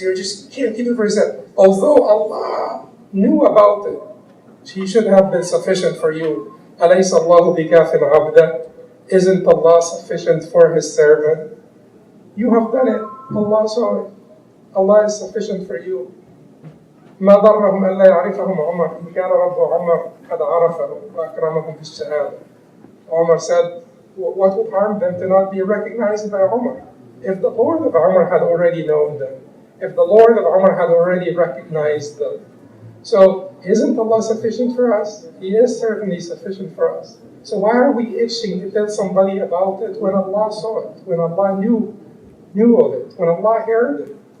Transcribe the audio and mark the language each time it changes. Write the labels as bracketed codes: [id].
[en] You just can't keep it for yourself. Although Allah knew about it, He should have been sufficient for you. [ar] أَلَيْسَ اللَّهُ بِكَافٍ عَبْدًا? [en] Isn't Allah sufficient for His servant? You have done it. Allah saw it. Allah is sufficient for you. [ar] ما ضرهم ألا يعرفهم عمر إن كان رب عمر قد عرفهم وأكرمهم في الشهادة. [en] Umar said, what would harm them to not be recognized by Umar? If the Lord of Umar had already known them, if the Lord of Umar had already recognized them. So, isn't Allah sufficient for us? He is certainly sufficient for us. So why are we itching to tell somebody about it when Allah saw it, when Allah knew of it, when Allah heard it?